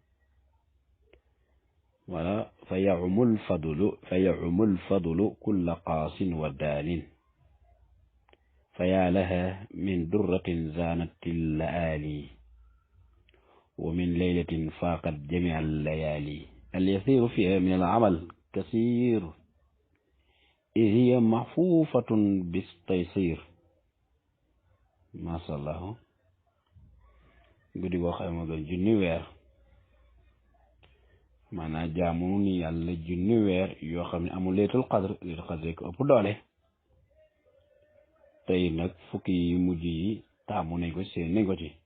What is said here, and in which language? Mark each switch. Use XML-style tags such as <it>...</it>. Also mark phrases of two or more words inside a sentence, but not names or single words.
<ar>ولا فيعم الفضل كل قاص ودان فيا لها من درة زانت اللآلي ومن ليلة فاقت جميع الليالي اليسير فيها من العمل كثير إذ هي محفوفة بالتيسير ما شاء الله</ar> <wo>guddi goo xam ne gën junni weer maanaam jaamu ni yàlla junni weer yoo xam ne amul laylatul qadr ko ëpp doole tey nag fukki yi mujj yi taamu nañ ko seen nañ ko ci</wo>